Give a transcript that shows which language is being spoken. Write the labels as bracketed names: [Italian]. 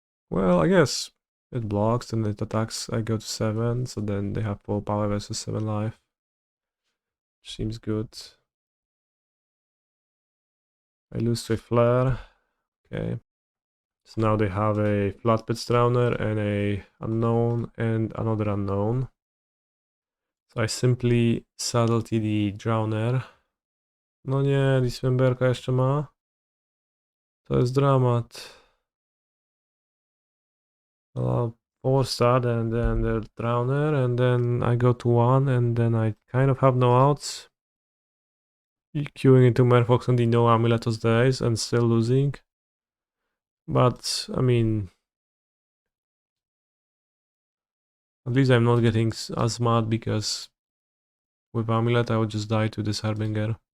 [English] Well, I guess it blocks and it attacks. I go to 7, so then they have full power versus 7 life. Seems good. I lose to a flare. Okay. So now they have a Flatpit Drowner and a unknown and another unknown. So I simply Subtlety the Drowner. [Polish] No nie, Dismemberka jeszcze ma. To jest dramat. [English] 4-star and then the Drowner, and then I go to 1, and then I kind of have no outs. Queuing into Merfolk on the no Amuletos days and still losing. But, I mean, at least I'm not getting as mad because with Amulet I would just die to this Harbinger.